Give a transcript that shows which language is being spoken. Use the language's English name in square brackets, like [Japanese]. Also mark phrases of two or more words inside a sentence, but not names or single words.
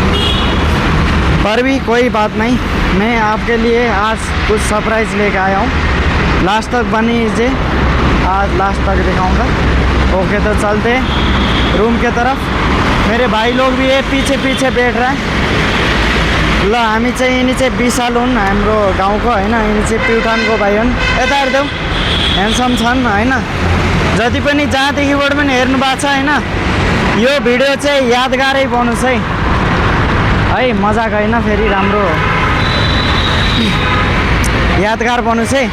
[Hindi] पर भी कोई बात नहीं, मैं आपके लिए आज कुछ सरप्राइज़ लेके आया हूँ। लास्ट तक बनी लीजिए, आज लास्ट तक दिखाऊंगा। ओके तो चलते रूम के तरफ। मेरे भाई लोग भी ये पीछे पीछे बैठ रहा है। [Nepali] ल हामी चाहिँ यिनी चाहिँ विशाल हुन् हाम्रो गाउँको होइन, यिनी चाहिँ प्युठानको भाइ हुन्। यता हेर्देऊ ह्यान्डसम छन् होइन। जति पनि जहाँदेखिबाट पनि हेर्नु भएको छ होइन, यो भिडियो चाहिँ यादगारै बनोस् है। मजाक होइन, फेरि राम्रो यादगार बनोस् है।